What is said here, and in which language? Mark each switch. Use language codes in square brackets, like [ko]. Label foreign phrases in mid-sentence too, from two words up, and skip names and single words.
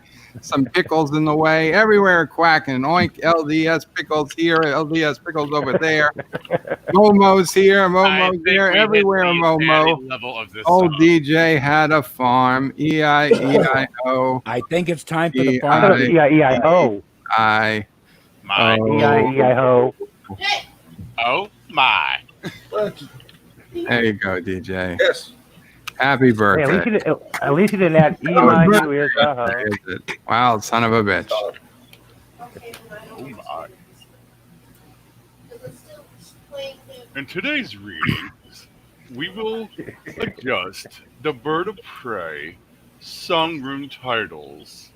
[en] Some pickles in the way, everywhere a quack, and oink LDS pickles here, LDS pickles over there. Momo's here, Momo's there, everywhere a Momo. Old DJ had a farm, E-I-E-I-O. I think it's time for the farm. E-I-E-I-O. E-I-E-I-O. Oh my. There you go, DJ. Yes. Happy birthday. At least you didn't add E-I-U-S-I. Wild son of a bitch. Oh my. In today's readings, we will adjust the Bird of Prey song room titles.